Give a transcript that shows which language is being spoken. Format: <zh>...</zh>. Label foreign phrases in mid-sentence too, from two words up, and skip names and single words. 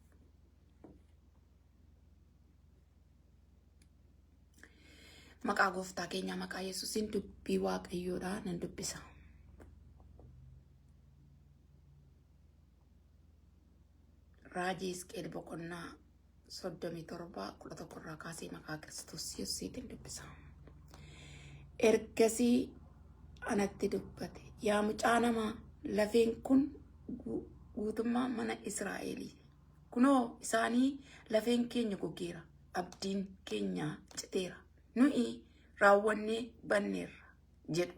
<om>Maqaa Gooftaa keenyaa maqaa Yesuusiin dubbii Waaqayyoodhaan ni dubbisa. Raajii Hisqi'eel boqonnaa soddomii torba qulqullee irraa kaasee maqaa Kiristoos Yesuusiin ni dubbisa. Ergasii anatti dubbate yaa mucaa namaa, lafeen kun guutummaa mana Israa'elii. Kunoo isaanii lafeen keenya gogeera, abdiin keenya citeera, nuyi raawwannee banneerra jedhu.</om>